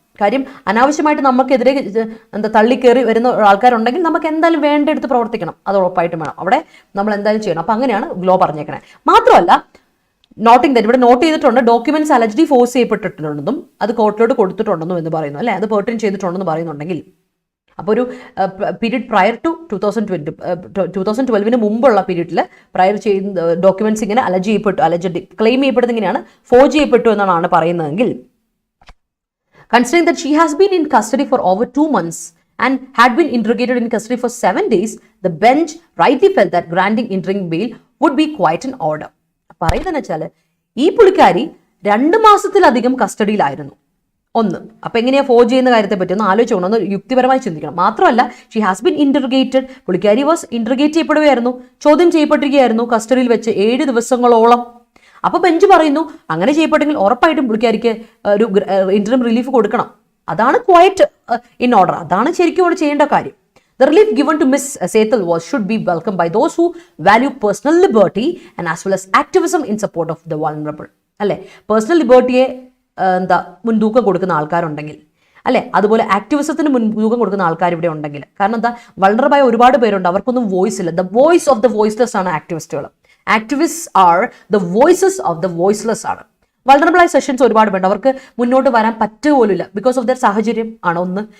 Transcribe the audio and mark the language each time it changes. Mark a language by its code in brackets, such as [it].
[ml] കാര്യം അനാവശ്യമായിട്ട് നമുക്കെതിരെ തള്ളിക്കേറി വരുന്ന ആൾക്കാരുണ്ടെങ്കിൽ നമുക്ക് എന്തായാലും വേണ്ടെടുത്ത് പ്രവർത്തിക്കണം, അത് ഉറപ്പായിട്ടും വേണം. അവിടെ നമ്മൾ എന്തായാലും ചെയ്യണം. അപ്പം അങ്ങനെയാണ് ലോ പറഞ്ഞേക്കണേ. മാത്രമല്ല നോട്ടിംഗ് ദാറ്റ് ഇവിടെ നോട്ട് ചെയ്തിട്ടുണ്ട് ഡോക്യുമെന്റ്സ് അലജ്ഡി ഫോഴ്സ് ചെയ്യപ്പെട്ടിട്ടുണ്ടെന്നും അത് കോർട്ടിലോട്ട് കൊടുത്തിട്ടുണ്ടെന്നും എന്ന് പറയുന്നു അല്ലെ, അത് പെർട്ടിൻ ചെയ്തിട്ടുണ്ടെന്ന് പറയുന്നുണ്ടെങ്കിൽ. [en] അപ്പോൾ ഒരു period prior to 2012 മുമ്പുള്ള പീരീഡിൽ പ്രയർ ചെയ്യുന്ന ഡോക്യുമെന്റ്സ് ഇങ്ങനെ അലജ്ഡ് ക്ലെയിം ചെയ്യപ്പെടുന്നത് ഇങ്ങനെയാണ്, ഫോർജ് ചെയ്യപ്പെട്ടു എന്നാണ് പറയുന്നതെങ്കിൽ, considering that she has been in custody for over 2 months and had been interrogated in custody for 7 days, the bench rightly felt that granting interim bail would be quite an order. [ml] പറയുന്നതെന്ന് വെച്ചാൽ ഈ പുള്ളിക്കാരി 2 മാസത്തിലധികം കസ്റ്റഡിയിലായിരുന്നു. ഒന്ന്, അപ്പൊ എങ്ങനെയാ forge ചെയ്യുന്ന കാര്യത്തെ പറ്റി ഒന്ന് ആലോചിച്ചോണം, ഒന്ന് യുക്തിപരമായി ചിന്തിക്കണം. മാത്രമല്ല ഷി ഹാസ് ബീൻ ഇന്റർഗേറ്റഡ്, പുള്ളിക്കാരി വാസ് ഇന്റർഗേറ്റ് ചെയ്യപ്പെടുകയായിരുന്നു, ചോദ്യം ചെയ്യപ്പെട്ടിരിക്കുകയായിരുന്നു കസ്റ്റഡിയിൽ വെച്ച് 7 ദിവസങ്ങളോളം. അപ്പൊ ബെഞ്ച് പറയുന്നു അങ്ങനെ ചെയ്യപ്പെട്ടെങ്കിൽ ഉറപ്പായിട്ടും പുള്ളിക്കാരിക്ക് ഒരു ഇന്ററിം റിലീഫ് കൊടുക്കണം. അതാണ് ക്വയറ്റ് ഇൻ ഓർഡർ, അതാണ് ശരിക്കും അവിടെ ചെയ്യേണ്ട കാര്യം. [en] The relief given to Miss Setal should be welcomed by those who value personal liberty and as well as activism in support of the vulnerable. [ml] അല്ലെ, പേഴ്സണൽ ലിബർട്ടിയെ മുൻതൂക്കം കൊടുക്കുന്ന ആൾക്കാരുണ്ടെങ്കിൽ അല്ലെ, അതുപോലെ ആക്ടിവിസത്തിന് മുൻതൂക്കം കൊടുക്കുന്ന ആൾക്കാർ ഇവിടെ ഉണ്ടെങ്കിൽ. കാരണം എന്താ, വൾണറബിൾ ആയ ഒരുപാട് പേരുണ്ട്, അവർക്കൊന്നും വോയിസ് ഇല്ല. The voice of the voiceless ആണ് ആക്ടിവിസ്റ്റുകൾ. Activist are the voices of the voiceless ആണ്. വൾണറബിൾ ആയ സെഷൻസ് ഒരുപാട് വേണ്ട, അവർക്ക് മുന്നോട്ട് വരാൻ പറ്റുപോലില്ല ബിക്കോസ് ഓഫ് ദർ സാഹചര്യം ആണ് ഒന്ന്.